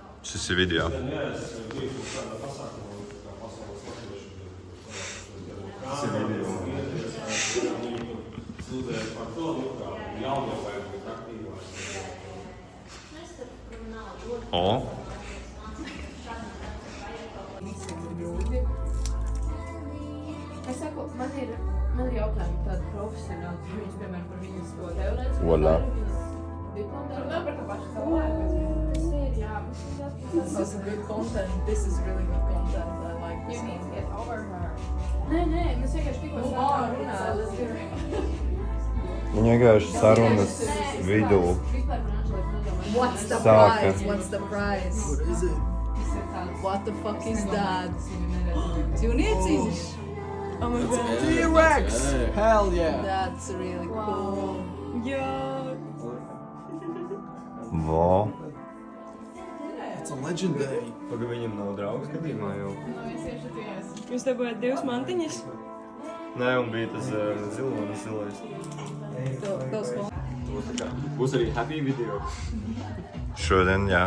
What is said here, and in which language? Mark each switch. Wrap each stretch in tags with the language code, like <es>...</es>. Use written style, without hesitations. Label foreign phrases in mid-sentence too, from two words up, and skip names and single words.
<lv>Šis ir video. O. Es saku, man ir jautājumi tādi profesionāli, viņas, piemēram, par viņas to teorētisko Voilà. diplomu darbu, par to pašu cilvēku. Tas ir, jā,</lv> <en>This is good content. This is really good content. I like this. you need to get over her.</en> <lv>Nē, mēs vienkārši tikko sākām runāt. Viņa vienkārši sarunas vidū.</lv> <en>What's the</en> <lv>Saka.</lv> <en>prize? What's the prize? What is it? What the fuck is that? Dzīvnieciņš? Oh my god. T-Rex! Hell yeah! That's really cool. Vo. It's a legendary.</en> <lv>Pagaid, viņam nav draugs gadījumā jau. Jūs dabūjāt divas mantiņas? Nē, un bija tas zilonis zilais. Tavs ko? Būs arī</lv> <en>happy video.</en> <lv>Šodien, jā.</lv>